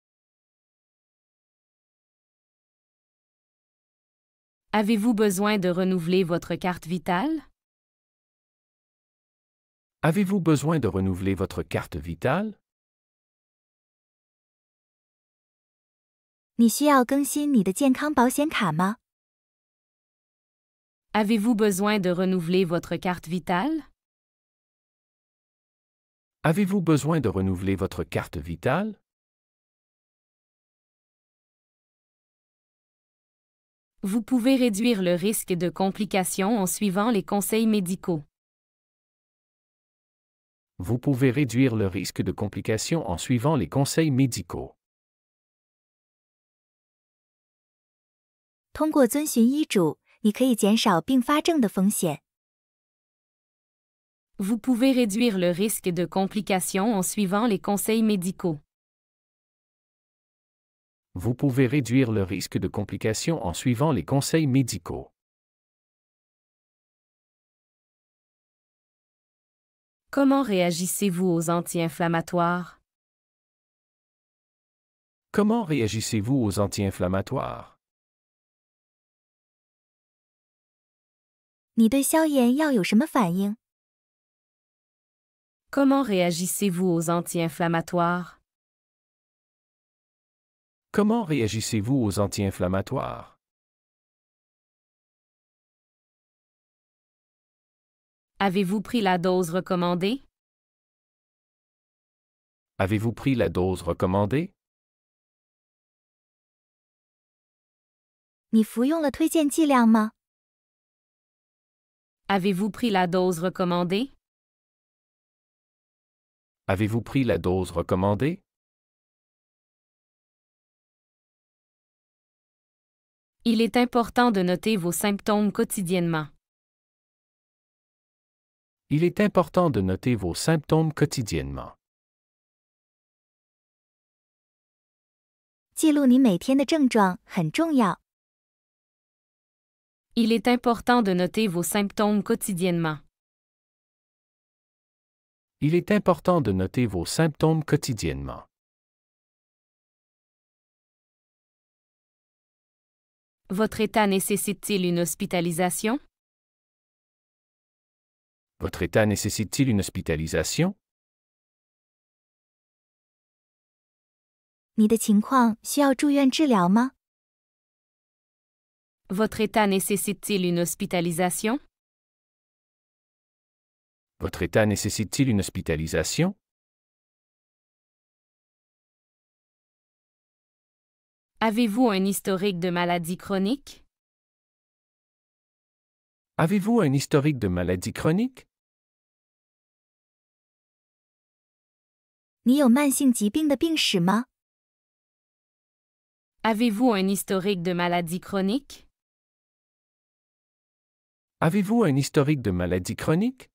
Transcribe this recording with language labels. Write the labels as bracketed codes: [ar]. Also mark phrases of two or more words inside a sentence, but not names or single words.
[fr] Avez-vous besoin de renouveler votre carte vitale? Avez-vous besoin de renouveler votre carte vitale? [zh] 你需要更新你的健康保险卡吗？ [fr] Avez-vous besoin de renouveler votre carte vitale? Avez-vous besoin de renouveler votre carte vitale? Vous pouvez réduire le risque de complications en suivant les conseils médicaux. Vous pouvez réduire le risque de complications en suivant les conseils médicaux. [zh] 通过遵循医嘱，你可以减少并发症的风险。 [fr] Vous pouvez réduire le risque de complications en suivant les conseils médicaux. Vous pouvez réduire le risque de complications en suivant les conseils médicaux. Comment réagissez-vous aux anti-inflammatoires? Comment réagissez-vous aux anti-inflammatoires? [zh] 你对消炎药有什么反应？ [fr] Comment réagissez-vous aux anti-inflammatoires? Comment réagissez-vous aux anti-inflammatoires? Avez-vous pris la dose recommandée? Avez-vous pris la dose recommandée? [zh] 你服用了推荐剂量吗？ [fr] Avez-vous pris la dose recommandée? Avez-vous pris la dose recommandée? Il est important de noter vos symptômes quotidiennement. Il est important de noter vos symptômes quotidiennement. [zh] 记录你每天的症状很重要。 [fr] Il est important de noter vos symptômes quotidiennement. Il est important de noter vos symptômes quotidiennement. Votre état nécessite-t-il une hospitalisation? Votre état nécessite-t-il une hospitalisation? [zh] 你的情况需要住院治疗吗？ [fr] Votre état nécessite-t-il une hospitalisation? Votre état nécessite-t-il une hospitalisation? Avez-vous un historique de maladie chronique? Avez-vous un historique de maladie chronique? [zh] 你有慢性疾病的病史吗？ [fr] Avez-vous un historique de maladie chronique? Avez-vous un historique de maladie chronique?